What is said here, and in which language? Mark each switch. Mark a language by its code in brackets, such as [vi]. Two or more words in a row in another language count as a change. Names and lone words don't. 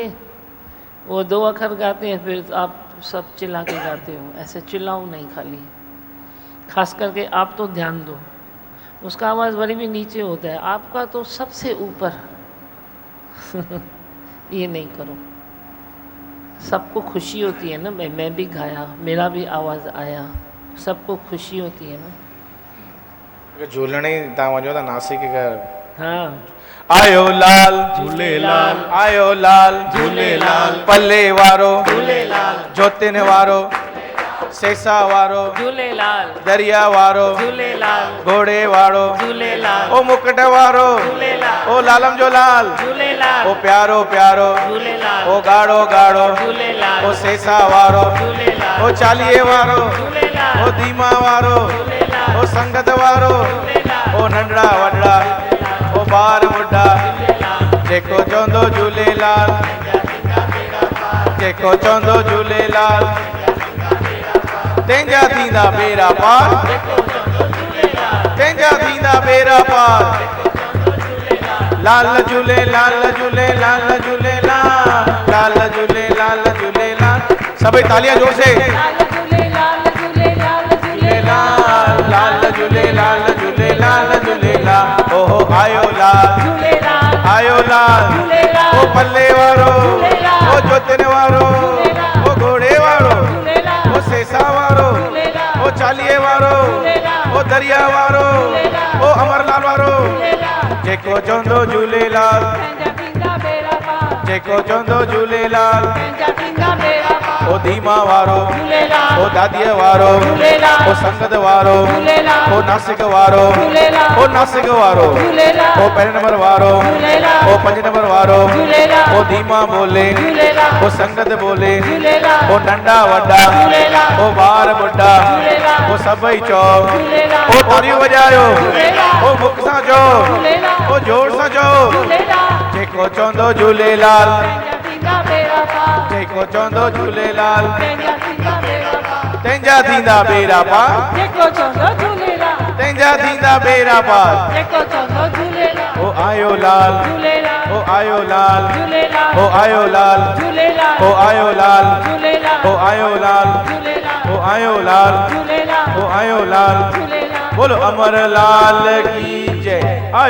[hi] वो 2 अक्षर गाते हैं फिर आप सब चिल्ला के गाते हो, ऐसे चिल्लाओ नहीं खाली, खास करके आप तो ध्यान दो, उसका आवाज़ वरी भी नीचे होता है, आपका तो सबसे ऊपर। ये नहीं करो, सबको खुशी होती है ना, मैं भी गाया, मेरा भी आवाज़ आया, सबको खुशी होती है ना। [sd] झूलने तव्हां वञो था नासिक घर, हाँ आयो लाल झूलेलाल, आयो लाल झूलेलाल, पल्ले वारो झूलेलाल, जोतिन वारो, सेसा वारो झूलेलाल, दरिया वारो, झूलेलाल, घोड़े वारो, झूलेलाल, ओ मुकुट वारो, झूलेलाल, ओ लालम जो लाल, झूलेलाल, ओ प्यारो प्यारो, झूलेलाल, ओ गाढ़ो गाढ़ो, झूलेलाल, ओ सेसा वारो, झूलेलाल, ओ चालीहे वारो, झूलेलाल, ओ धीमा वारो, झूलेलाल, ओ संगत वारो, झूलेलाल, ओ नंढड़ा वॾड़ा, ओ ॿार ॿुढा, जेको चवंदो झूलेलाल, जेको चवंदो झूलेलाल, तंहिंजा थींदा बेड़ा पार, तंहिंजा थींदा बेड़ा पार। लाल झूले लाल झूले लाल झूलेलाल, लाल झूले लाल झूलेलाल। [hi] सभई तालियां जोर से। [sd] झूलेलाल लाल झूले लाल झूले लाल झूलेलाल। ओहो आयो लाल, आयो लाल, ओ पल्ले वारो, ओ जोतन वारो, ओ घोड़े वारो, ओ सेसा वारो, ओ चालीहे वारो, ओ दरिया वारो, ओ अमरलाल वारो, जेको चवंदो झूलेलाल, जेको चवंदो झूलेलाल, ओ धीमा वारो, ओ दादीअ वारो, ओ संगत वारो, ओ नासिक वारो, ओ नासिक वारो, ओ 5 नंबर वारो, ओ 5 नंबर वारो, ओ धीमा बोले, ओ संगत बोले, ओ नंढा वॾा, ओ ॿार ॿुढा, ओ सभई चओ, ओ तालियूं वॼायो, ओ मुख सां चओ, ओ जोर सां चओ, जेको चवंदो झूलेलाल, जेको चवंदो झूलेलाल, तंहिंजा थींदा बेड़ा पार, तंहिंजा थींदा बेड़ा पार। ओ आयो लाल, ओ आयो लाल, ओ आयो लाल, ओ आयो लाल, ओ आयो लाल, ओ आयो लाल, ओ आयो लाल। [hi] बोलो अमर लाल की जय।